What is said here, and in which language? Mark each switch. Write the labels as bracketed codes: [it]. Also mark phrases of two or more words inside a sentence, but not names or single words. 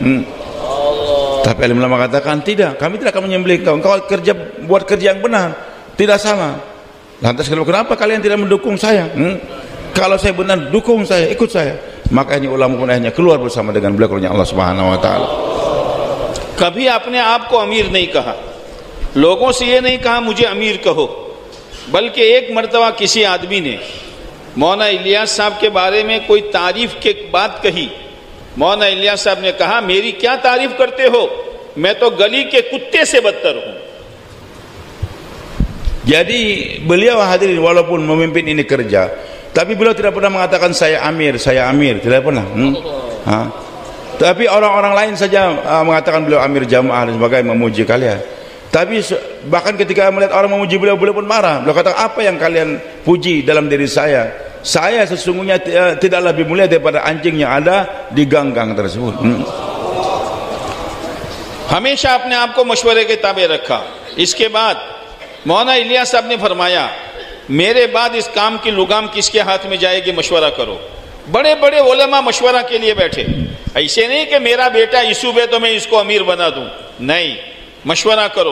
[ms] Tapi alim ulama katakan, tidak, kami tidak akan menyembelih kau. Engkau buat kerja yang benar, tidak salah. Lantas kenapa kalian tidak mendukung saya? Kalau saya benar, dukung saya, ikut saya. Maka ini ulama pun akhirnya keluar bersama dengan beliau kerana Allah [ar] سبحانه وتعالى. [ur] کبھی اپنے آپ کو امیر نہیں کہا، لوگوں سے یہ نہیں کہا مجھے امیر کہو، بلکہ ایک مرتبہ کسی آدمی نے مولانا الیاس صاحب کے بارے میں کوئی تعریف کے بات کہی. مولانا الیاس صاحب نے کہا میری کیا تعریف کرتے ہو، میں تو گلی کے کتے سے بدتر ہوں. [ms] Jadi beliau hadirin walaupun memimpin ini kerja, Tapi beliau tidak pernah mengatakan saya amir, tidak pernah. Tapi orang-orang lain saja mengatakan beliau amir jamaah dan sebagainya, memuji kalian. Tapi bahkan ketika melihat orang memuji beliau, beliau pun marah. Beliau kata, apa yang kalian puji dalam diri saya? Saya sesungguhnya tidak lebih mulia daripada anjing yang ada di ganggang tersebut. [ur] ہمیشہ اپنے آپ کو مشورے کے تابع رکھا. اس کے بعد مولانا الیاس صاحب نے فرمایا، میرے بعد اس کام کی لگام کس کے ہاتھ میں جائے گی، مشورہ کرو. بڑے بڑے علما مشورہ کے لیے بیٹھے، ایسے نہیں کہ میرا بیٹا یوسف ہے تو میں اس کو امیر بنا دوں، نہیں، مشورہ کرو.